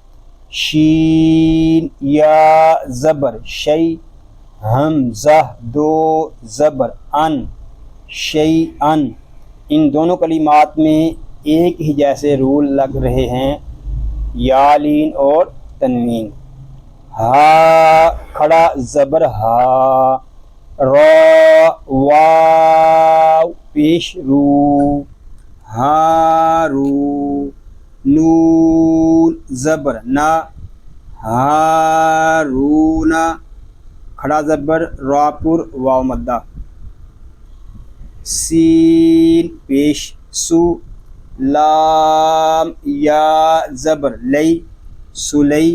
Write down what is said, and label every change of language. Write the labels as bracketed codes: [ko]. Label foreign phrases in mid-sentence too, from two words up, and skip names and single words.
[ur] شین یا زبر شی، حمزہ دو زبر ان، شی ان. ان دونوں کلمات میں ایک ہی جیسے رول لگ رہے ہیں، یا لین اور تنوین. ہا کھڑا زبر ہا، را واو پیش رو، ہارو. نون زبر نا، ہارون. کھڑا زبر را پر واو مدہ. سین پیش سو، لام یا زبر لئی، سلی.